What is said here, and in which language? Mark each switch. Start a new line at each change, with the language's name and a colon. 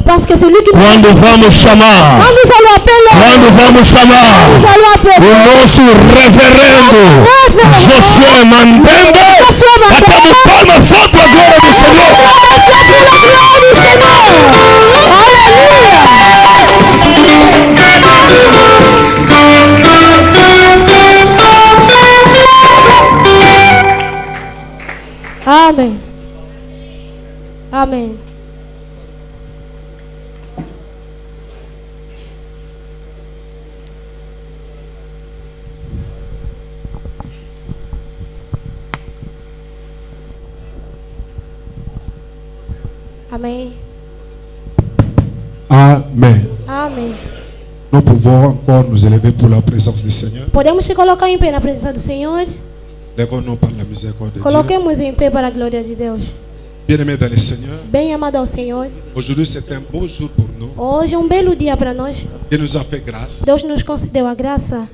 French: Parce que c'est lui qui nous
Portuguese: Quando vamos chamar,
French: Quand nous allons appeler,
Portuguese: quando vamos chamar
French: nous allons appeler
Portuguese: o nosso reverendo Josué Mandembe, batemos palmas forte para a glória do Senhor.
French: pour la gloire du Seigneur. Alléluia. Amen. Amen. Amen. Amen. Amen. Nous pouvons encore nous élever pour la présence du Seigneur.
Portuguese: Podemos se colocar em pé na presença do Senhor.
French: Lèvons-nous par la miséricorde de Dieu.
Portuguese: Coloquemos em pé para a glória de Deus.
French: Bien-aimés dans le Seigneur,
Portuguese: Bem amado ao Senhor.
French: aujourd'hui c'est un beau jour pour nous.
Portuguese: Hoje é um belo dia para nós.
French: Dieu nous a fait grâce
Portuguese: Deus nos concedeu a graça